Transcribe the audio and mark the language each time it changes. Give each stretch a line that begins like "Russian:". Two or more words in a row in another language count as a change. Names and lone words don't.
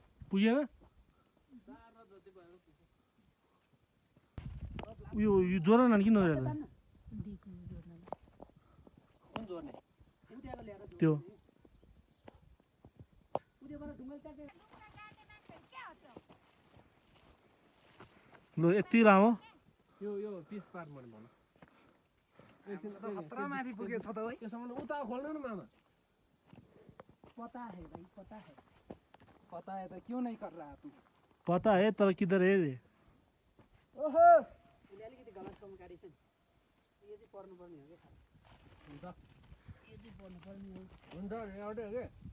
Nepali: पुगेन यो जोड्न नानी किन नजोड्दा त्यो ल यति लामो यो पिस पार्ट मैले भन खतरा माथि पुगेछ त है त्यसमा उता खोल्नु न मामा
Hindi: पता है भाई पता है तो क्यों नहीं कर रहा तू पता है तर किधर है रे
Nepali: ओहो उसले अलिकति गलत काम गाडिछ नि यो चाहिँ पर्नु पर्ने हो के खास हुन्छ यो चाहिँ पर्नु पर्ने हो हुन्छ एउटै हो के